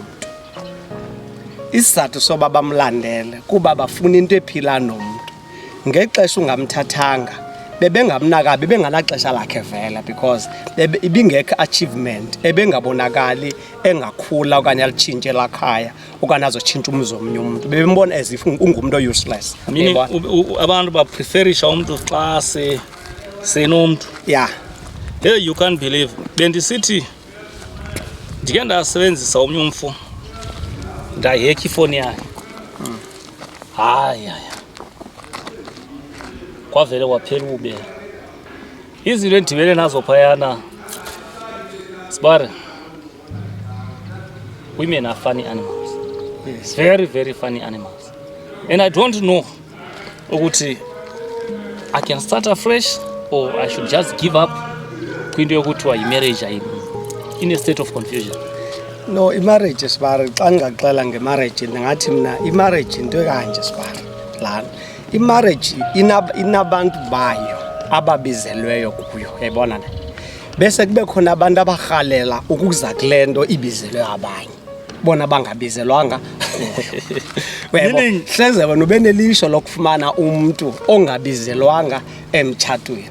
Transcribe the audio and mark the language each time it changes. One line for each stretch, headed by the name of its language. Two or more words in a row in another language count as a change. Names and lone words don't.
Xhosa: Isizathu soba bamlandele kuba bafuna into ephila nomntu. Ngexesha ungamthathanga bebengamnakabi, benganaxesha lakhe vela because ibingekho achievement ebengabonakali engakhula okanye alitshintshe lakhaya okanye azotshintsha umzi omnye umuntu. Bebembona
English: as if
Xhosa: ungumuntu useless. Abantu bapreferisha umuntu xa senomntu.
English: Yeah. Hey, you can't believe.
Xhosa: Bendisithi ndike ndasebenzisa omnye umfo ndayekha ifoni yakhe. Hayi. Kwavele kwaphela ube. Izinto endibele nazo phayana Sibari,
English: women are funny animals. Yes. Very, very funny animals. And I don't know ukuthi I can start afresh or I should just give up
Xhosa: kwinto yokuthiwa yi-marriage.
English: I'm in a state of confusion.
Xhosa: No, i-marriage Sibari, xa ndingaxela nge-marriage ndingathi mna i-marriage into kanje Sibari. Lana i-marriage inabantu bayo ababizelweyo kuyo, uyayibona ne? Bese kube khona abantu abarhalela ukuza kule nto ibizelwe abanye bona bangabizelwanga. Hleze wena ube nelisho lokufumana umntu ongabizelwanga emtshatweni